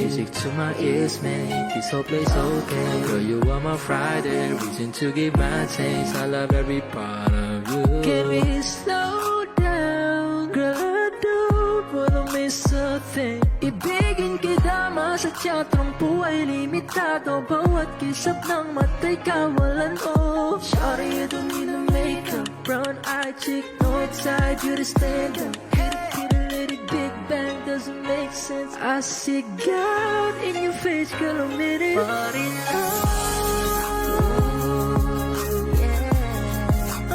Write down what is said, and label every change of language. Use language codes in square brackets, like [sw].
[en] Music to my ears, make this whole place okay. Girl, you are my Friday, reason to give my taste. I love every part of you. Can we slow down, girl? I don't wanna miss a thing. [tl] Ibigin kita, sa teatrong buhay limitado. Bawat kisap ng mata'y kawalan mo. [en] Shawty, you don't need no makeup, brown eye chick, north side, beauty stand up. Big bang doesn't make sense. I see God in your face, girl, a minute. But in love, yeah.